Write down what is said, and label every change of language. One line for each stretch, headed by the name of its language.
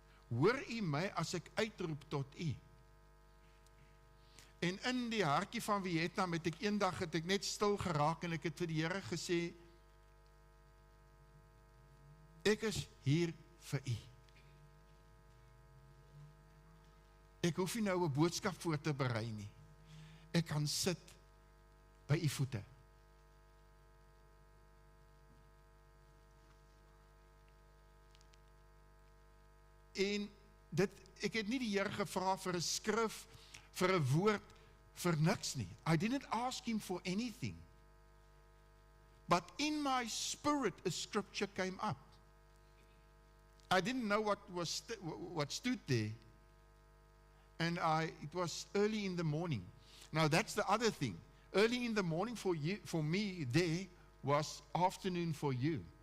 Afrikaans: Hoor U my as ek uitroep tot U? En in die hartjie van Vietnam het ek net stil geraak en ek het vir die Here gesê, ek is hier vir U. Ek hoef nie nou 'n boodskap voor te berei nie. Ek kan sit by U voete. En ek het nie die Here gevra vir 'n skrif, vir 'n woord, vir niks nie.
English: I didn't ask Him for anything. But in my spirit, a scripture came up. I didn't know what stood there. And it was early in the morning. Now that's the other thing. Early in the morning for me there was afternoon for you.